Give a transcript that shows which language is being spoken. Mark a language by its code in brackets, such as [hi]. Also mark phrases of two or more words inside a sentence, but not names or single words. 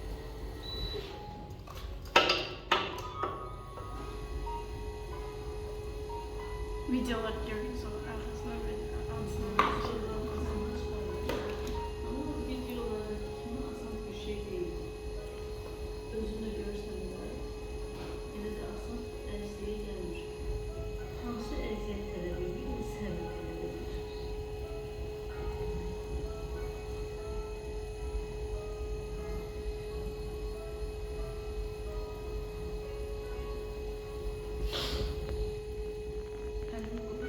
[tr] Videolar görüyoruz ama arkasına böyle ağzına bir şey Ama videolardaki asan bir şey değil. [az] Özünü [tr] görsen de yine de [az] asan əziyyəyə gəlmir. Hansı əziyyət tələb edir, səbir tələb edir. [tr] Kalbim burada.